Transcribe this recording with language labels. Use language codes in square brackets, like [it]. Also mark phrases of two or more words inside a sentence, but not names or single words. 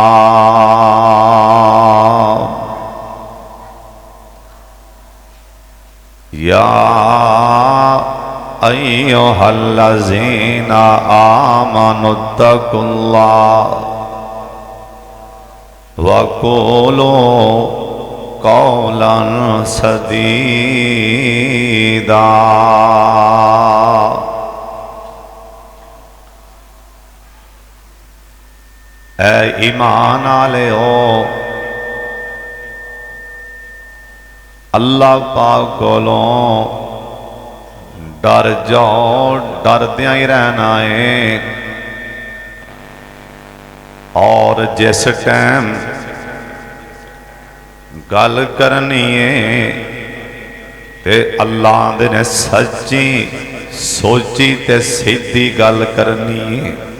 [ar] يا أيها الذين آمنوا اتقوا الله وقولوا قولا سديدا. [pa] اے ایمان والےو، اللہ پاک کولوں ڈر جاؤ، ڈردیاں ہی رہنا ہے. اور جس ٹائم گل کرنی ہے تے اللہ دے نے سچی سوچی تے سیدھی گل کرنی ہے.